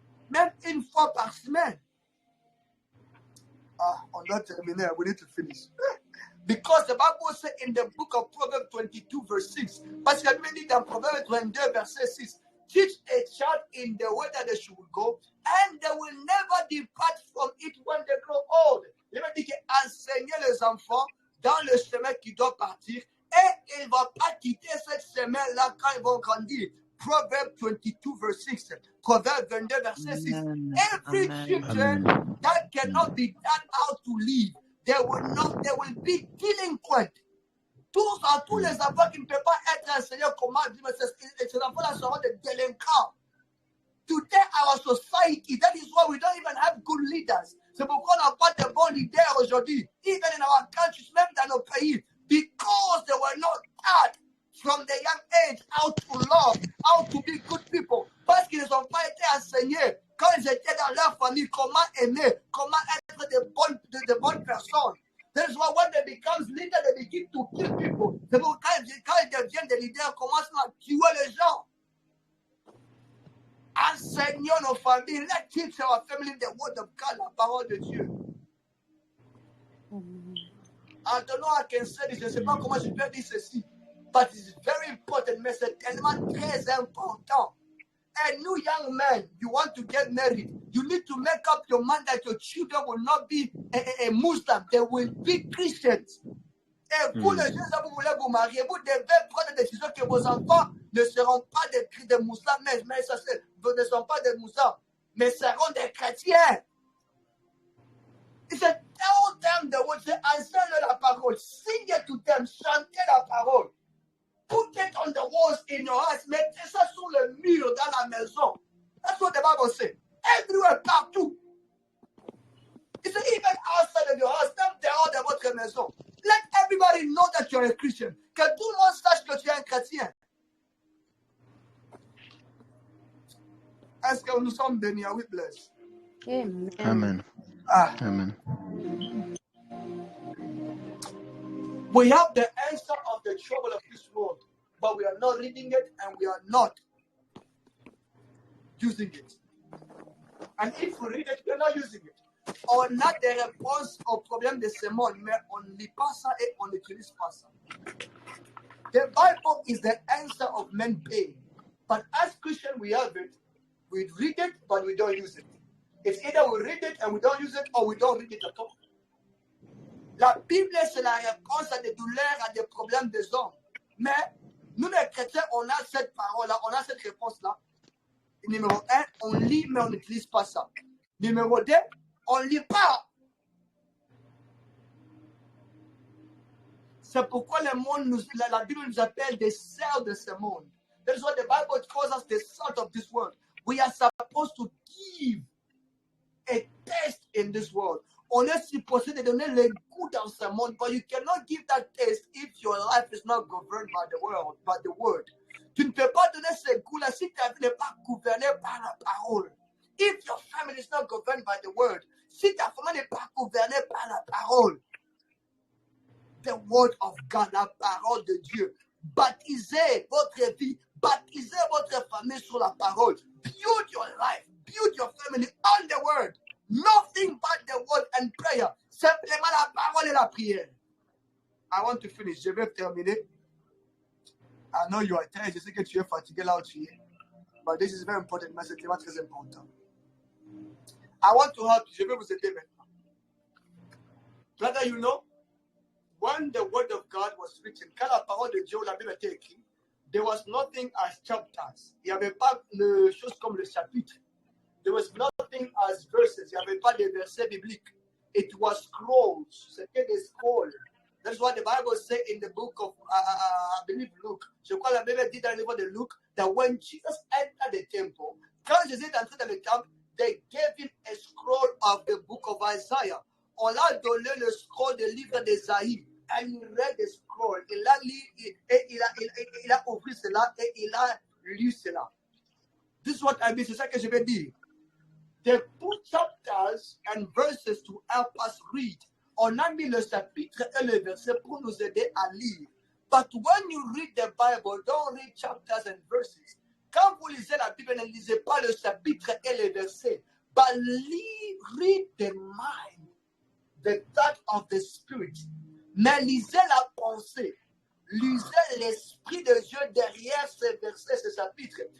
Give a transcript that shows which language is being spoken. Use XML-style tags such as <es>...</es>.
<fr>Même une fois par semaine. On doit terminer.</fr> <en>We need to finish. Because the Bible says in the book of Proverbs 22 verse 6.</en> <fr>Parce qu'il dit dans Proverbs 22 verset 6.</fr> <en>Teach a child in the way that they should go, and they will never depart from it when they grow old.</en> <fr>Il m'a dit qu'enseigner les enfants dans le chemin qui doit partir, et ils ne vont pas quitter cette chemin-là quand ils vont grandir.</fr> <en>Proverbs 22 verse 6.</en> <fr>Proverbs 22 verset 6.</fr> <en>Every children that cannot be taught how to live, they will be delinquent.</en> <fr>Tous les enfants qui ne peuvent pas être enseignés comment vivre, ces enfants-là seront des délinquants.</fr> <en>Today, our society, that is why we don't even have good leaders.</en> <fr>C'est pourquoi on n'a pas de bons leaders aujourd'hui,</fr> <en>even in our countries,</en> <fr>même dans nos pays,</fr> <en>because they were not taught from the young age how to love, how to be good people.</en> <fr>Parce qu'ils n'ont pas été enseignés quand ils étaient dans leur famille, comment aimer, comment être de bonnes personnes.</fr> <en>That's why when they become leaders, they begin to kill people.</en> <fr>C'est pour quand ils deviennent des leaders, ils commencent à tuer les gens. Enseignons nos familles.</fr> <en>Let's teach our family the word of God,</en> <fr>la parole de Dieu. Antonin,</fr> <en>I can say this,</en> <fr>je ne sais pas comment je peux dire ceci,</fr> <en>but it's very important,</en> <fr>mais c'est tellement très important.</fr> <en>And you young men, you want to get married, you need to make up your mind that your children will not be a Muslim, they will be Christians.</en> <fr>Et vous, les jeunes, vous voulez vous marier, vous devez prendre la décision que vos enfants ne seront pas des musulmans, mais ça, ne sont pas des musulmans, mais seront des chrétiens.</fr> <en>C'est all them the word,</en> <fr>c'est enseigne la parole,</fr> <en>sing it to them,</en> <fr>chantez la parole.</fr> <en>Put it on the walls in your house,</en> <fr>mettez ça sur le mur dans la maison.</fr> <en>That's what the Bible says. Everywhere,</en> <fr>partout.</fr> <en>It's even outside of your house,</en> <fr>même dehors de votre maison.</fr> <en>Let everybody know that you're a Christian.</en> <fr>Que tout le monde sache que tu es un chrétien. Est-ce que nous sommes bénis?</fr> <en>Are we blessed? Amen. Amen. Amen. We have the answer of the trouble of this world, but we are not reading it and we are not using it. And if we read it, we are not using it.</en> <fr>On a des réponses aux problèmes de ce monde, mais on ne lit pas ça et on n'utilise pas ça.</fr> <en>The Bible is the answer of men's pain. But as Christians, we have it. We read it, but we don't use it. It's either we read it and we don't use it, or we don't read it at all.</en> <fr>La Bible, c'est la réponse à des douleurs, à des problèmes des hommes. Mais nous, les chrétiens, on a cette parole-là, on a cette réponse-là. Numéro 1, on lit, mais on n'utilise pas ça. Numéro 2, on ne lit pas. C'est pourquoi le monde la Bible nous appelle des sels de ce monde.</fr> <en>That's what the Bible calls us the salt of this world. We are supposed to give a taste in this world.</en> <fr>On est supposé de donner le goût dans ce monde,</fr> <en>but you cannot give that taste if your life is not governed by the world, by the word.</en> <fr>Tu ne peux pas donner ce goût-là si ta vie n'est pas gouvernée par la parole.</fr> <en>If your family is not governed by the word,</en> <fr>si ta famille n'est pas gouvernée par la parole,</fr> <en>the word of God,</en> <fr>la parole de Dieu. Baptisez votre vie, baptisez votre famille sur la parole.</fr> <en>Build your life, build your family on the word. Nothing but the word and prayer.</en> <fr>Simplement la parole et la prière.</fr> <en>I want to finish.</en> <fr>Je vais terminer.</fr> <en>I know you are tired.</en> <fr>Je sais que tu es fatigué là où tu es.</fr> <en>But this is very important.</en> <fr>Mais c'est vraiment très important.</fr> <en>I want to help you.</en> <fr>Je vais vous aider maintenant.</fr> <en>Brother, you know, when the word of God was written,</en> <fr>quand la parole de Dieu, la Bible était écrite,</fr> <en>there was nothing as chapters.</en> <fr>Il n'y avait pas de choses comme le chapitre.</fr> <en>There was nothing as verses.</en> <fr>Il n'y avait pas de versets bibliques.</fr> <en>It was scrolls.</en> <fr>C'était des scrolls.</fr> <en>That's what the Bible says in the book of, I believe, Luke.</en> <fr>Je crois la Bible dit dans le livre de Luke</fr> <en>that when Jesus entered the temple,</en> <fr>quand Jésus est entré dans le temple,</fr> <en>they gave him a scroll of the book of Isaiah.</en> <fr>On l'a donné le scroll du livre d'Ésaïe.</fr> <en>And he read the scroll.</en> <fr>Il a lu, et il a ouvert cela et il a lu cela.</fr> <en>This is what I mean.</en> <fr>C'est ça que je vais dire.</fr> <en>They put chapters and verses to help us read.</en> <fr>On a mis le chapitre et le verset pour nous aider à lire.</fr> <en>But when you read the Bible, don't read chapters and verses.</en> <fr>Quand vous lisez la Bible, ne lisez pas le chapitre et le verset.</fr> <en>But read the mind, the thought of the Spirit.</en> <fr>Mais lisez la pensée. Lisez l'esprit de Dieu derrière ces versets, ces chapitres.</fr>